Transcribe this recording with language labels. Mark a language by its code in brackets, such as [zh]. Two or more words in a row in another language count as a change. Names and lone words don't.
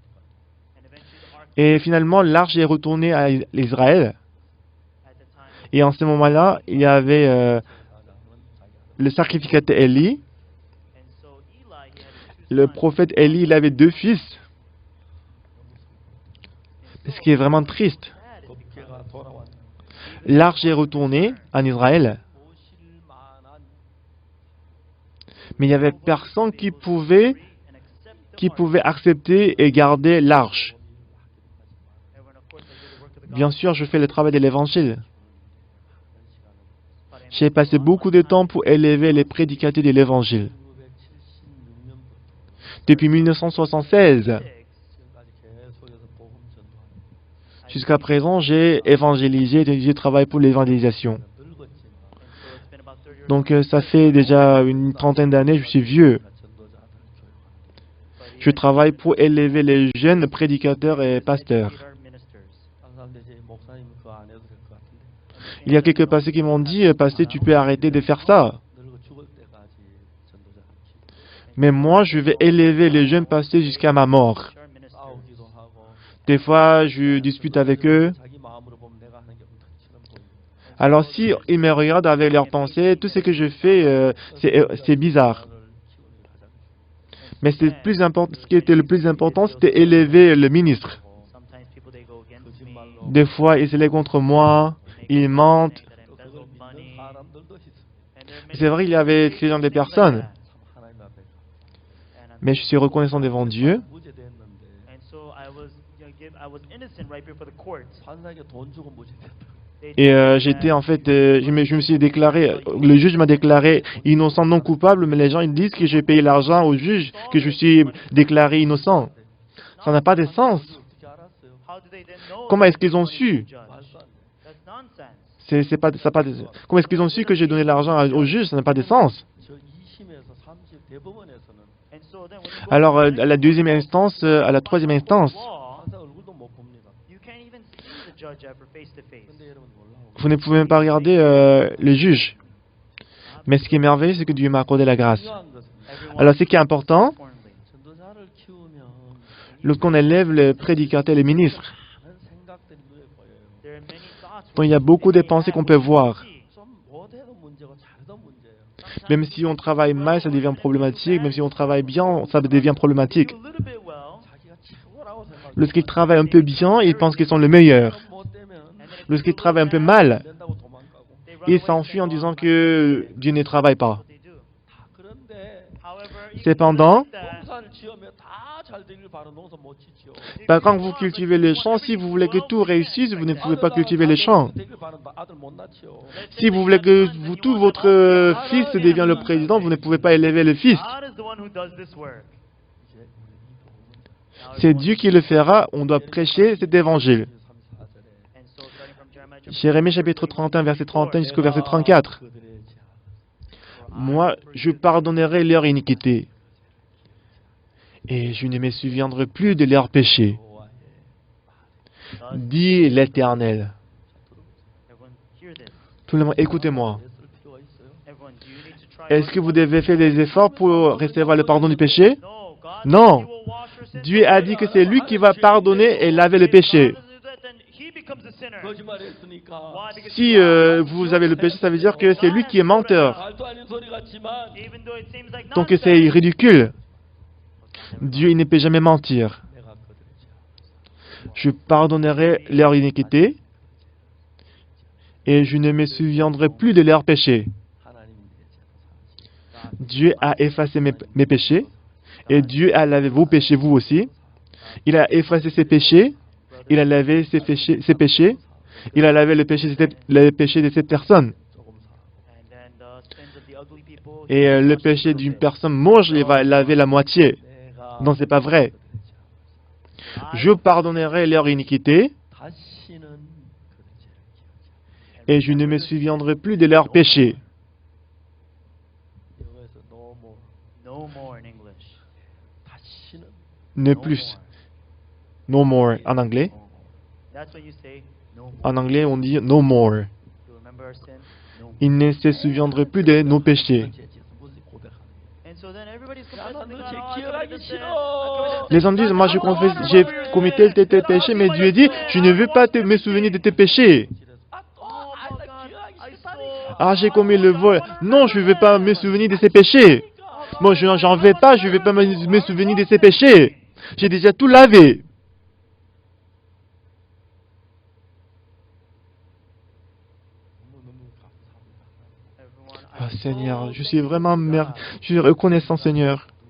[fr] Et finalement, l'arche est retournée à Israël. Et en ce moment-là, il y avait le sacrificateur Élie. le prophète Élie, il avait 2 fils. Ce qui est vraiment triste. [ko] 법궤가 돌아왔는데 [fr] L'arche est retournée en Israël, [ko] 보실 만한 [fr] mais il n'y avait personne qui pouvait accepter et garder l'arche. Bien sûr, je fais le travail de l'évangile. J'ai passé beaucoup de temps pour élever les prédicateurs de l'évangile. [ko] 1976년부터 [fr] Depuis 1976 [ko] 지금까지 계속해서 복음 전도하는 [fr] jusqu'à présent, j'ai évangélisé et je travaille pour l'évangélisation. [ko] 늙었지만 [fr] Donc ça fait déjà une trentaine d'années, je suis vieux. [ko] 전도자들 교육하는 [fr] Je travaille pour élever les jeunes prédicateurs et pasteurs. [ko] 항상 이제 목사님 그거 안 해도 될 것 같은데 [fr] Il y a quelques pasteurs qui m'ont dit, pasteur, tu peux arrêter de faire ça. [ko] 늙어 죽을 때까지 전도자를 키우고 [fr] Mais moi, je vais élever les jeunes pasteurs jusqu'à ma mort. [ko] 싸우기도 하고 [fr] Des fois, je dispute avec eux. [ko] 자기 마음으로 보면 내가 하는 게 엉터리처럼 보이고 [fr] Alors si ils me regardent avec leurs pensées, tout ce que je fais, c'est bizarre. Mais ce qui était le plus important, c'était élever le ministre. Des fois, ils se lèvent contre moi, ils mentent. [ko] 또 그걸 믿는 사람들도 있어. [fr] C'est vrai, il y avait ce genre de personnes. [ko] 참 하나님 앞에 [fr] Mais je suis reconnaissant devant Dieu. [ko] 무죄됐는데 [en] And so I was innocent right before the court. [ko] 판사에게 돈 주고 무죄됐다. [fr] Et j'étais en fait, je me suis déclaré, le juge m'a déclaré innocent non coupable, mais les gens ils disent que j'ai payé l'argent au juge, que je suis déclaré innocent. Ça n'a pas de sens. [ko] 어떻게 알았어요? [en] How do they then know? [fr] Comment [en] that [fr] est-ce qu'ils ont [en] it's going to [fr] su? [en] the judge? [ko] 말도 안 돼. [en] That's nonsense. [fr] C'est pas, ça a pas de- Comment est-ce qu'ils ont su que j'ai donné l'argent au juge? Ça n'a pas de sens. [ko] 저 2심에서 30 대법원에서는 [en] And so then when you go [fr] Alors, [en] to [fr] à la deuxième instance, à la troisième instance, [en] law, [ko] 판사 얼굴도 못 봅니다. [en] you can't even see the judge ever face to face. [ko] 근데 여러분 놀라운 [fr] vous ne pouvez même pas regarder le juge. Mais ce qui est merveilleux, c'est que Dieu m'a accordé la grâce. [ko] 중요한 것은 [en] Everyone [fr] Alors, ce qui est important, [en] importantly, [ko] 전도자를 키우면 [fr] lorsqu'on élève les prédicateurs, les ministres, [ko] 많은 생각들이 눈에 보여요. [en] there are many thoughts. [fr] donc il y a beaucoup de pensées qu'on peut voir. [ko] 좀 못해도 문제고 잘해도 문제예요. [fr] Même si on travaille mal, ça devient problématique. Même si on travaille bien, ça devient problématique. [en] Do a little bit well, [ko] 자기가 최고라고 생각해요. [fr] Lorsqu'ils travaillent un peu bien, ils pensent qu'ils sont le meilleur. [ko] 못 되면 [en] and then if [fr] Lorsqu'ils [en] you do [fr] travaillent un peu [en] bad, [fr] mal, [ko] 안 된다고 도망가고. [en] they run [fr] ils [en] away and [fr] s'enfuient en [en] say, [fr] disant [en] "Well, [fr] que Dieu ne travaille pas. [en] what they do." [ko] 다 그런데 [en] However, even [fr] Cependant, [en] like that, [ko] 농사를 지으면 다 잘 되길 바라는 농사 못 짓죠. [fr] quand vous cultivez les champs, si vous voulez que tout réussisse, vous ne pouvez pas cultiver les champs. [ko] 되길 바라는 아들 못 낳죠. [fr] Si vous voulez que tout votre fils devienne le président, vous ne pouvez pas élever le fils. [en] God is the one who does this work. [ko] 이제 우리 이 복음을 [fr] C'est Dieu qui le fera. On doit prêcher cet évangile. [ko] 34절에 [en] And so starting from Jeremiah chapter [fr] Jérémie chapitre 31, verset 31 jusqu'au verset 34. Moi, je pardonnerai leur iniquité. Et je ne me souviendrai plus de leurs péchés, dit l'Éternel. [en] Everyone hear this. [fr] Tout le monde, écoutez-moi. [en] Everyone, do you need to try [fr] Est-ce que vous devez faire des efforts pour recevoir le pardon du péché? [en] No, God [fr] Non. [en] said he will wash your sins [fr] Dieu a [en] away. [fr] dit que c'est lui qui va pardonner et laver le péché. [en] God doesn't do that, then he becomes a sinner. [ko] 거짓말했으니까 [en] Why? Because [fr] Si vous avez le péché, ça veut dire que c'est lui qui est menteur. [ko] 말도 아닌 소리 같지만 [en] even though it seems like [fr] Donc [en] nonsense, [fr] c'est ridicule. Dieu il ne peut jamais mentir. [ko] 내가 그들의 죄 [fr] Je pardonnerai leur iniquité et je ne me souviendrai plus de leurs péchés. [ko] 하나님이 내 죄도 사하시고 [fr] Dieu a effacé mes péchés et Dieu a lavé vos péchés, vous aussi. Il a effacé ses péchés, il a lavé ses péchés, il a lavé le péché de cette personne. [ko] 조금 사하고 [en] and then the sins of the ugly people, [fr] Et le péché d'une personne moche, il va laver la moitié. [ko] 내가 [fr] Non, c'est pas vrai. Je pardonnerai leur iniquité [ko] 다시는 그들의 죄를 기억지 않아. [fr] et je ne me souviendrai plus de leurs péchés. [ko] 영어에서 [en] no more no more in English. [ko] 다시는 [fr] Ne [en] No [fr] plus. [en] more. No more [fr] en anglais. [en] No more. That's when you say no more. [fr] En anglais, on dit [en] no more. You remember our sin? No more. [fr] Il ne se souviendrait plus de nos péchés. [ko] 죄 짓은 무슨 고백하는 거예요. [en] And so then everybody's [ko] 야, [en] confessing [ko] 너 [en] to God, [ko] 죄 [en] "Oh, I [ko] 기억하기 [en] committed sin. [ko] 싫어." [en] I committed sin." [fr] Les hommes disent, moi je confesse, j'ai commis tel péché, mais Dieu dit, je ne veux pas me souvenir de tes péchés. [ko] 아또나 기억하기 싫다니까. [fr] Ah, j'ai commis le vol. Non, je ne veux pas me souvenir de ces péchés. Moi, j'en vais pas, je vais pas me souvenir de ces péchés. J'ai déjà tout lavé. Ah, Seigneur, je suis vraiment je suis reconnaissant, Seigneur.